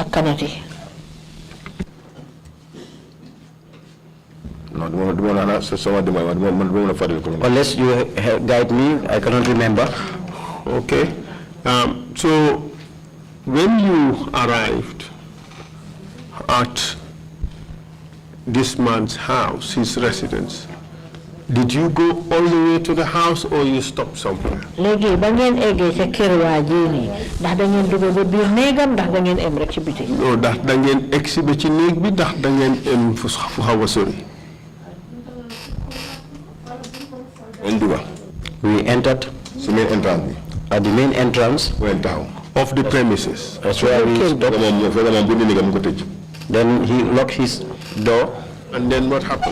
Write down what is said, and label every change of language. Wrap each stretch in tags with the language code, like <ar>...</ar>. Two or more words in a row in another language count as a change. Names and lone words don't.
<en>Unless you guide me, I cannot remember. Okay. So when you arrived at this man's house, his residence, did you go all the way to the house or you stopped somewhere?</en> <wo>Legi ba ngeen eggee ca kër waa ji nii ndax da ngeen dugg ba biir néegam ndax da ngeen em rek ci biti. Non ndax da ngeen egsi ba ci néeg bi ndax da ngeen em fu xaw a sori.</wo> <en>We entered at the main entrance of the premises. That's where we stopped. Then he locked his door. And then what happened?</en>